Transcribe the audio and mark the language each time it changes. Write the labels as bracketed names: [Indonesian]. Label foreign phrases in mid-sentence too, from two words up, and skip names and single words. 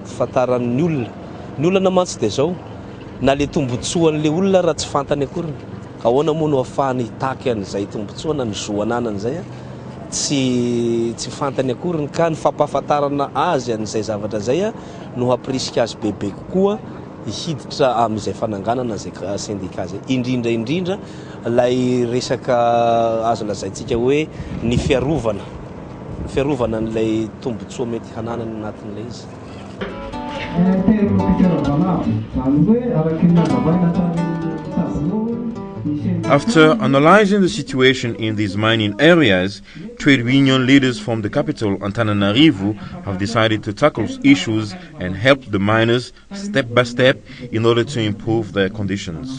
[Malagasy] fahafantaran'ny olona mantsy dia zao na le tombotsoan'ilay olona raha tsy fantany akory ka ahoana moa no ahafahany hitaky an'izay tombotsoana ny zoananany zay tsy fantany akory ka ny fampahafantarana azy an'izay zavatra zay no hamprisika azy bebe kokoa hiditra amin'izay fananganana zay syndicat zay indrindra lay resaka azo lazaintsika hoe ny fiarovana n'ilay tombotsoa mety hananany anatin'ilay izy. [English] After analyzing the situation in these mining areas, trade union leaders from the capital, Antananarivo, have decided to tackle issues and help the miners step by step in order to improve their conditions.